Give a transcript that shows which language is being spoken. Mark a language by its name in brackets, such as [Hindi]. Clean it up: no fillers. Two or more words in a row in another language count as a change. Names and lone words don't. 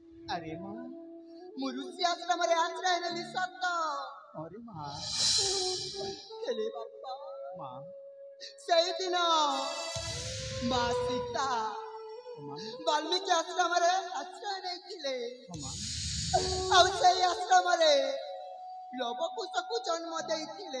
[Odia] ଆରେ ମା ମୁଁ ଋଷି ଆଶ୍ରମରେ ଆଶ୍ରୟ ନେଲି ସତ ଆରେ ମା ହେଲେ ବାପା माँ ସେଇଦିନ ମା ସୀତା माँ ବାଲ୍ମୀକି ଆଶ୍ରମରେ ଆଶ୍ରୟ ନେଇଥିଲେ माँ ଆଉ ସେଇ ଆଶ୍ରମରେ ଲବକୁଶକୁ ଜନ୍ମ ଦେଇଥିଲେ